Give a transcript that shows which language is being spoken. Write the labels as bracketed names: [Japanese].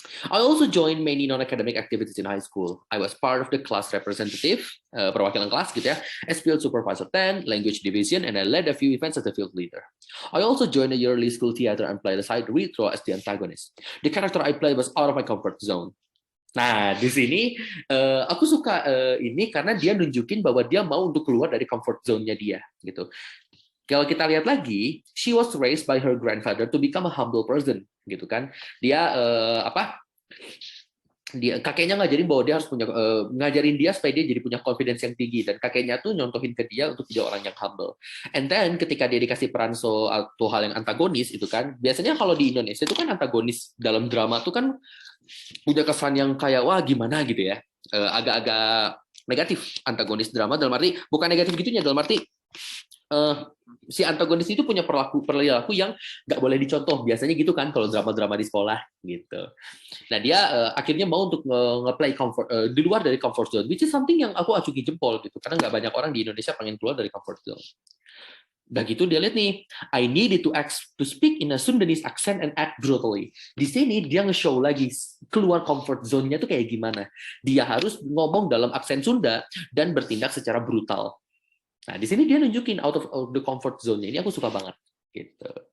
[English] I also joined many non-academic activities in high school. I was part of the class representative, [Indonesian] perwakilan kelas gitu ya, [English] as field supervisor 10, language division, and I led a few events as a field leader. I also joined a yearly school theater and played a side retro as the antagonist. The character I played was out of my comfort zone. [Indonesian] Nah, di sini aku suka ini karena dia nunjukin bahwa dia mau untuk keluar dari comfort zone-nya dia, gitu. Kalau kita lihat lagi, [English] she was raised by her grandfather to become a humble person, [Indonesian] gitu kan. Dia kakeknya ngajarin bahwa dia harus punya ngajarin dia supaya dia jadi punya confidence yang tinggi, dan kakeknya tuh nyontohin ke dia untuk jadi orang yang humble. [English] And then [Indonesian] ketika dia dikasih peran atau hal yang antagonis itu kan, biasanya kalau di Indonesia itu kan antagonis dalam drama tuh kan punya kesan yang kayak wah gimana gitu ya, agak-agak negatif antagonis drama, dalam arti bukan negatif gitunya, dalam arti si antagonis itu punya perilaku yang nggak boleh dicontoh, biasanya gitu kan kalau drama-drama di sekolah gitu. Nah dia akhirnya mau untuk nge-play comfort di luar dari comfort zone, [English] which is something [Indonesian] yang aku acungi jempol gitu, karena nggak banyak orang di Indonesia pengen keluar dari comfort zone. Udah gitu dia lihat nih, [English] I needed to speak in a Sundanese accent and act brutally. [Indonesian] Di sini dia nge-show lagi keluar comfort zone-nya tuh kayak gimana. Dia harus ngomong dalam aksen Sunda dan bertindak secara brutal. Nah, di sini dia nunjukin out of the comfort zone-nya. Ini aku suka banget. Gitu.